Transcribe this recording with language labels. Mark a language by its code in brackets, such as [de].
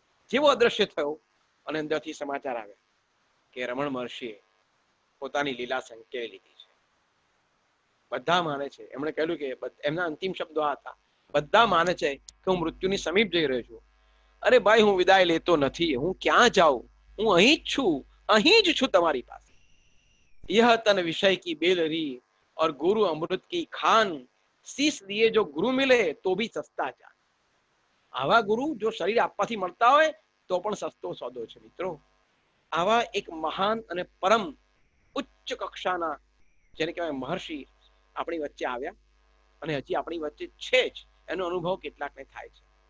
[gu] જેવો અદ્રશ્ય થયો અને અંદરથી સમાચાર આવ્યા કે રમણ મહર્ષિએ પોતાની લીલા સંકેલી લીધી છે. બધા માને છે, એમણે કહ્યું કે એમના અંતિમ શબ્દો આ હતા, બધા માને છે કે હું મૃત્યુની સમીપ જઈ રહ્યો છું. અરે ભાઈ, હું વિદાય લેતો નથી, હું ક્યાં જાઉં, હું અહીં જ છું, અહીં જ છું તમારી પાસે. [hi] यह तन विषय की बेलरी और गुरु अमृत की खान, शीश दिए जो गुरु मिले तो भी सस्ता जान. [gu] આવા ગુરુ જો શરીર આપવાથી મળતા હોય તો પણ સસ્તો સોદો છે મિત્રો. આવા એક મહાન અને પરમ ઉચ્ચ કક્ષાના જેને કહેવાય મહર્ષિ આપણી વચ્ચે આવ્યા અને હજી આપણી વચ્ચે છે જ, એનો અનુભવ કેટલાકને થાય છે.